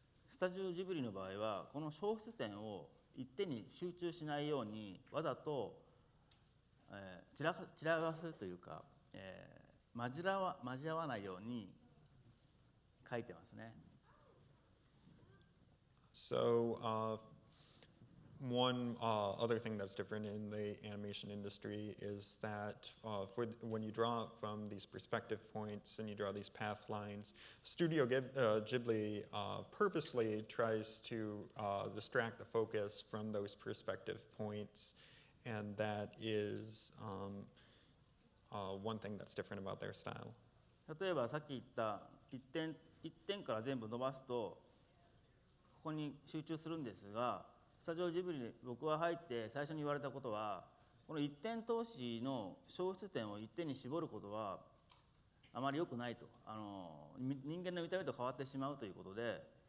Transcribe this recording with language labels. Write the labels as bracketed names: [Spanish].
[Japanese] スタジオジブリの場合はこの消失点を一点に集中しないようにわざと、散らばすというか、交わないように書いてますね。 [English] So one other thing that's different in the animation industry is that when you draw from these perspective points and you draw these path lines, Studio Ghibli purposely tries to distract the focus from those perspective points, and that is one thing that's different about their style. [Japanese] 例えばさっき言った1点から全部伸ばすとここに集中するんですが、スタジオジブリに僕は入って最初に言われたことは、この一点通しの消失点を一点に絞ることはあまり良くないと、人間の見た目と変わってしまうということで、